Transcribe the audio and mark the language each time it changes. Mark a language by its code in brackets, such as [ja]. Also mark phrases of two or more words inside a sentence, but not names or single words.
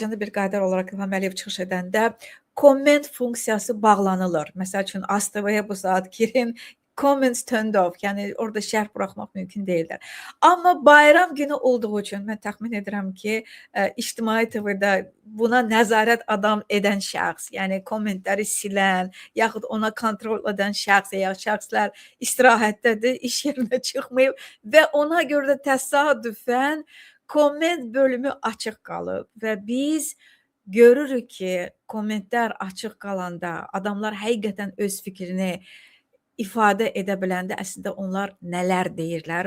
[az] bir qayda olaraq İlham Əliyev çıxış edəndə komment funksiyası bağlanılır. Məsəl üçün ASTV-yə bu saat girin, [en] comments turned off, [az] yəni orada şərh buraxmaq mümkün deyildir. Amma bayram günü olduğu üçün mən təxmin edirəm ki, İctimai TV-də buna nəzarət edən şəxs, yəni kommentləri silən, yaxud ona kontrol edən şəxs ya şəxslər istirahətdədir, iş yerinə çıxmayıb və ona görə də təsadüfən komment bölümü açıq qalıb və biz görürük ki, kommentlər açıq qalanda adamlar həqiqətən öz fikrini ifadə edə biləndə əslində onlar nələr deyirlər.